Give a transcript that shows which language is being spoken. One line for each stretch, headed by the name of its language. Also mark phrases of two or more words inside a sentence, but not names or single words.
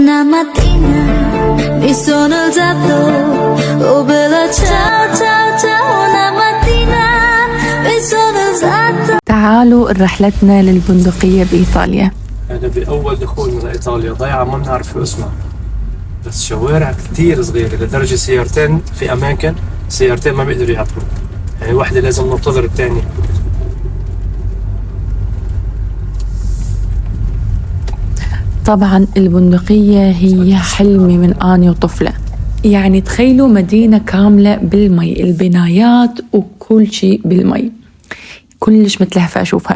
Italian: Una mattina mi sono alzato, oh bella ciao ciao ciao, una mattina mi sono alzato.
Arabic: تعالوا رحلتنا للبندقية بإيطاليا. أنا بأول دخول من إيطاليا ضيعة ما بنعرف شو اسمها، بس شوارع كتير صغيرة لدرجة سيارتين في أماكن سيارتين ما بيقدروا يعطلوا، يعني واحدة لازم ننتظر الثانية. طبعا البندقية هي حلمي من آني وطفلة، يعني تخيلوا مدينة كاملة بالمي، البنايات وكل شيء بالمي، كلش متلهفة أشوفها.